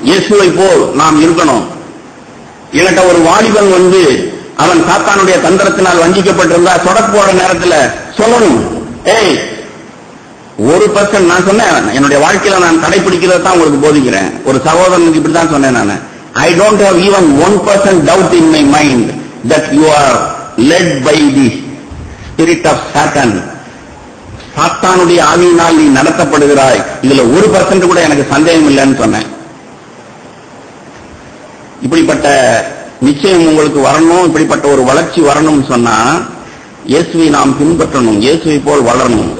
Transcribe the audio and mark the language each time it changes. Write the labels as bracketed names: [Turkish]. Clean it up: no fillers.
[Tamil] இயேசுவை போல் நாம் இருக்கணும். என்கிட்ட ஒரு வாலிபன் வந்து அவன் சாத்தானுடைய தந்திரத்தினால் வஞ்சிக்கப்பட்டிருந்தா சொடக்கு போற நேரத்தில் சொல்லணும், ஏய் 1% நான் சொன்னேன், என்னுடைய வாழ்க்கையில நான் கடைபிடிக்கிறத தான் உங்களுக்கு போதிக்கிறேன். ஒரு சகோதரனுக்கு இப்படித்தான் சொன்னேன் நான். [English] I don't have even 1% doubt in my mind that you are led by the spirit of Satan. [Tamil] சாத்தானுடைய ஆவியினால் நீ நடத்தப்படுகிறாய், இதுல 1% கூட எனக்கு சந்தேகம் இல்லைன்னு சொன்னேன். இப்படிப்பட்ட நிச்சயம் உங்களுக்கு வரணும், இப்படிப்பட்ட ஒரு வளர்ச்சி வரணும்னு சொன்னா இயேசுவை நாம் பின்பற்றணும், இயேசுவை போல் வளரணும்.